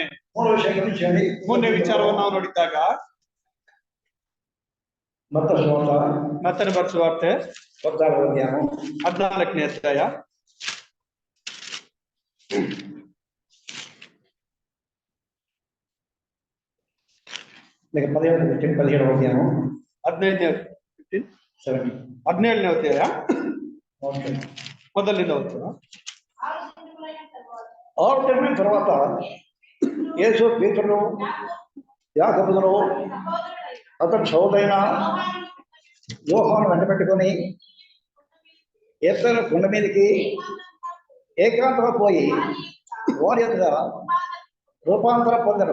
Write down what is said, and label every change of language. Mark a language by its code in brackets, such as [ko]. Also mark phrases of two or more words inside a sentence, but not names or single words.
[kn] ಮೂರನೇ ವಿಚಾರವನ್ನು ನಾವು ನೋಡಿದಾಗ ಮತ್ತನೇ ಬರೆಸುವಾರ್ತೆ 14ನೇ ಅಧ್ಯಾಯ 17ನೇ ಅಧ್ಯಾಯ ಮೊದಲಿಂದ ಓದ್ತೀರಾ? [te] 6 ತಿಂಗಳ తర్వాత యేసు పేతురును యాకోబును అతని సోదరైన యోహాను వెంటబెట్టుకొని ఎత్తైన కొండ మీదకి ఏకాంతంగా పోయి వారి ఎదుట రూపాంతరం పొందడం.